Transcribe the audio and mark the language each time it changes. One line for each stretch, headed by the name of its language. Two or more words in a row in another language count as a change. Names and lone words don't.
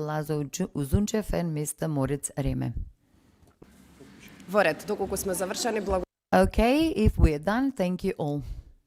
English: Lazo Uzunchev and Mr. Moritz Reme.
Macedonian: Во ред, доколку сме завршени, благодарам.
English: Okay, if we're done, thank you all.